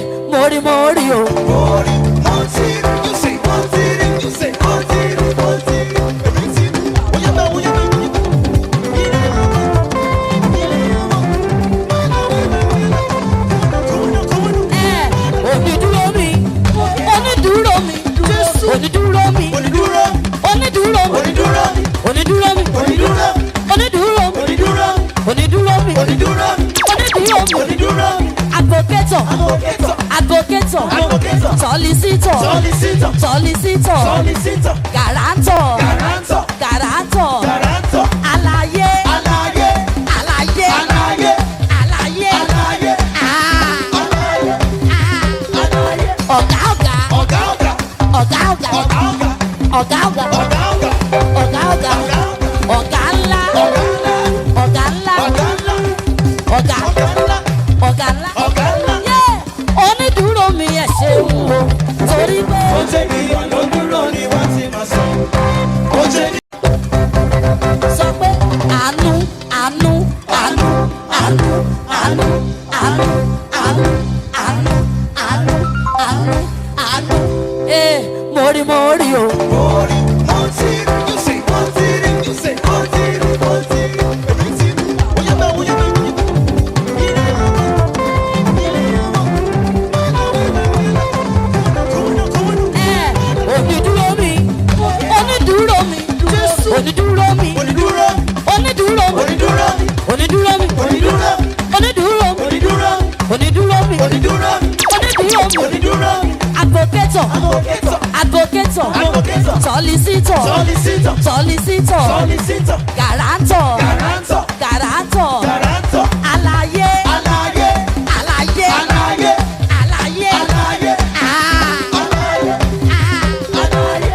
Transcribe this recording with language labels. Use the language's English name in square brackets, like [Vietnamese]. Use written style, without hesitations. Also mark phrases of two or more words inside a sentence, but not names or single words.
[Yoruba] mori mori o. Mori, [English] Monty, you say Monty, you say Monty, Monty. Everything. [Yoruba] Onídúró mi, onídúró mi, onídúró mi, Onídúró, onídúró mi, onídúró, onídúró mi, onídúró, onídúró mi, onídúró, onídúró mi, onídúró, onídúró mi. onídúró. [English] Advocator, Advocator, advocator, advocator, solicitor, solicitor, solicitor, solicitor, guarantor, guarantor, guarantor, guarantor. [Yoruba] alaye, Alaye, alaye, alaye, alaye, alaye, alaye, alaye. ọ̀gá ọ̀gá, Ọ̀gá, ọ̀gá, ọ̀gá ọ̀gá, ọ̀gá, ọ̀gá, ọ̀gá ọ̀gá, ọ̀gá, ọ̀gá, ọ̀gá ọ̀gá, ọ̀gá ńlá, ọ̀gá ńlá, ọ̀gá ńlá, ọ̀gá ńlá, ọ̀gá ọ̀gá ńlá, ọ̀gá ńlá. ọ̀gá ńlá. Onídùúró mi ẹ̀ ṣeun o, torí pé Ó jẹ́ ènìyàn ló dúró ni wọ́n ti máa sọ. Ó jẹ́ sọ pé àánú, àánú, àánú, àánú, àánú, àánú, àánú, àánú, àánú, àánú, àánú. Mori mori o. Mori, [English] Monty, you say Monty, you say Monty, Monty. Everything. [Yoruba] Oyaba, oyaba, Onídùúró mi, onídùúró mi, onídùúró mi, onídúró, onídùúró mi, onídúró, onídùúró mi, onídúró, onídùúró mi, onídúró, onídùúró mi, onídúró, onídùúró mi. onídúró. [English] Advocator, Advocator, advocator, advocator, solicitor, solicitor, solicitor, solicitor, guarantor, guarantor, guarantor, guarantor. [Yoruba] alaye, Alaye, alaye, alaye, alaye, alaye, alaye, alaye.